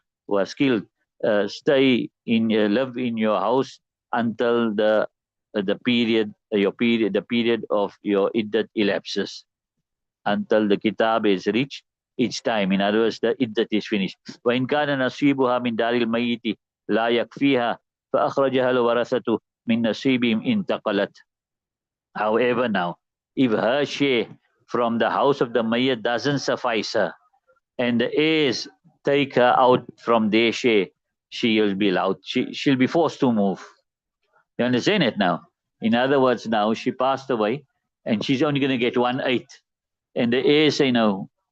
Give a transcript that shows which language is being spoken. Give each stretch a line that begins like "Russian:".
English: who are skilled, live in your house until the period the period of your iddat elapses, until the kitab is reached each time. In other words, the iddat is finished.
Arabic: وإن كان نصيبها من دار الميت لا يكفيها فأخرجها الورثة من نصيبهم انتقلت.
English: However, now, if her share from the house of the mayyat doesn't suffice her, and the heirs take her out from their share, she will be allowed. She'll be forced to move. You understand it now? In other words, now she passed away, and she's only going to get 1/8, and the heirs say no.